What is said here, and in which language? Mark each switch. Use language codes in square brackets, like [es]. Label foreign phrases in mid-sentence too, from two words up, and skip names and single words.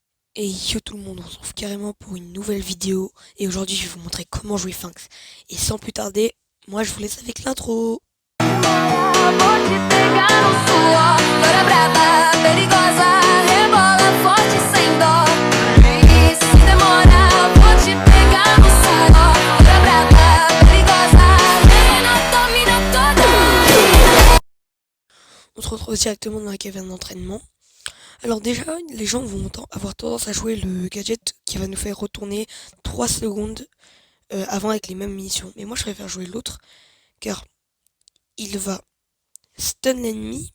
[fr] Et yo tout le monde, on se retrouve carrément pour une nouvelle vidéo. Et aujourd'hui, je vais vous montrer comment jouer Sphinx. Et sans plus tarder, moi je vous laisse avec l'intro. [pt] Vou te pegar no suor, loira braba, perigosa, rebola forte sem dó. E se demorar, vou te pegar no suor, loira braba, perigosa, menina domina toda. [fr] On se retrouve directement dans la caverne d'entraînement. Alors déjà, les gens vont avoir tendance à jouer le gadget qui va nous faire retourner 3 secondes avant avec les mêmes munitions. Mais moi je préfère jouer l'autre, car il va stun l'ennemi.